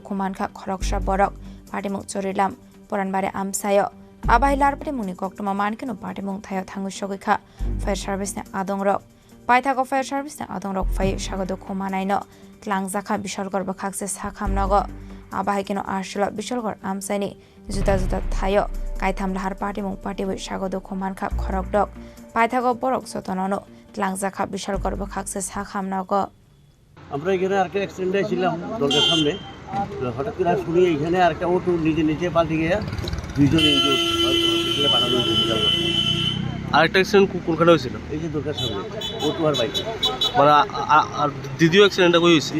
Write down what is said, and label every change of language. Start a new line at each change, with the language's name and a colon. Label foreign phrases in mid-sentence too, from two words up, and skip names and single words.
Kok Borok: khuman kha khoroksa borok party mung chorilam Puranbari amsayo abailar party mungni koktuma mankino party mung thayo thangu sogikha
English: fire service
Kok Borok: ne adongrok paithago
English: fire service
Kok Borok: ne adongrok phai sagodo khomanaino tlangjakha Bishalgor bakhakse sakhamnago abahikino ashla Bishalgor amsaini juda thayo kaitham lahar party mung party boi sagodo khomankha khorokdok paithago borok sotonono tlangjakha Bishalgor bakhakse sakhamnago
Bangla: আমরা এখানে আরেকটা অ্যাক্সিডেন্ট হয়েছিলাম দরকার সামনে, হঠাৎ করে শুনি এখানে আরেকটা অটো নিচে পাল্টে গিয়ে 2 জন ইনজুর্ড হসপিটালে পাঠানো হয়েছিল। আরেকটা অ্যাক্সিডেন্ট কোনখানে হয়েছিল? এই যে দরকার সামনে অটো আর বাইক। মানে আর দ্বিতীয় অ্যাক্সিডেন্টটা কই হয়েছে?